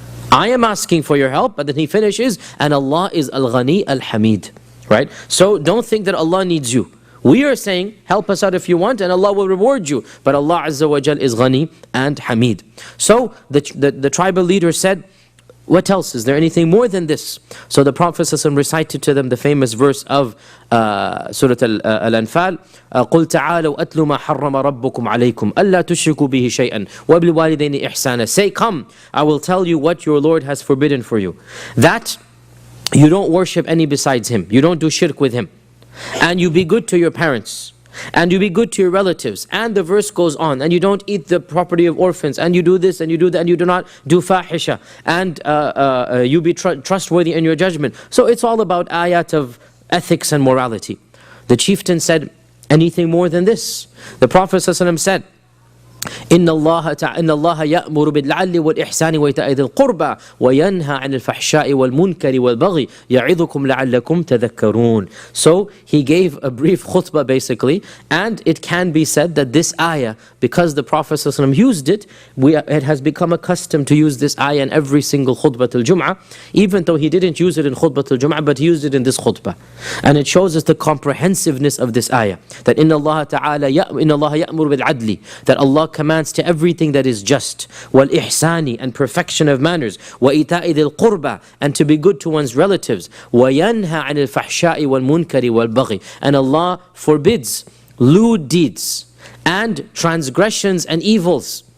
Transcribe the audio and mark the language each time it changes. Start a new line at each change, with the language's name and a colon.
English: I am asking for your help, but then he finishes, and Allah is Al-Ghani Al-Hamid. Right? So don't think that Allah needs you. We are saying, help us out if you want, and Allah will reward you. But Allah Azza wa Jal is Ghani and Hamid. So the tribal leader said, what else? Is there anything more than this? So the Prophet ﷺ recited to them the famous verse of Surah Al-Anfal,
Arabic: قُلْ تَعَالَوْا أَتْلُ مَا حَرَّمَ رَبُّكُمْ عَلَيْكُمْ أَلَّا تُشْرِكُوا بِهِ شَيْئًا وَبِالْوَالِدَيْنِ إِحْسَانًا.
English: Say, come, I will tell you what your Lord has forbidden for you. That you don't worship any besides Him. You don't do shirk with Him. And you be good to your parents, and you be good to your relatives, and the verse goes on, and you don't eat the property of orphans, and you do this and you do that, and you do not do fahisha, and you be trustworthy in your judgment. So it's all about ayat of ethics and morality. The chieftain said, anything more than this? The Prophet ﷺ said,
Arabic: إن الله يأمر بالعدل والإحسان وإيتاء ذي القربى وينهى عن الفحشاء والمنكر والبغي يعظكم لعلكم تذكرون.
English: So he gave a brief khutbah basically, and it can be said that this ayah, because the Prophet ﷺ used it, it has become accustomed to use this ayah in every single khutbah al-Jum'ah, even though he didn't use it in khutbah al-Jum'ah, but he used it in this khutbah. And it shows us the comprehensiveness of this ayah, that
Arabic: إن الله يأمر بالعدل,
English: that Allah commands to everything that is just, والإحسان, and perfection of manners,
Arabic: وإيتاء ذي القربى,
English: and to be good to one's relatives,
Arabic: وينهى عن الفحشاء والمنكر والبغي,
English: and Allah forbids lewd deeds and transgressions and evils.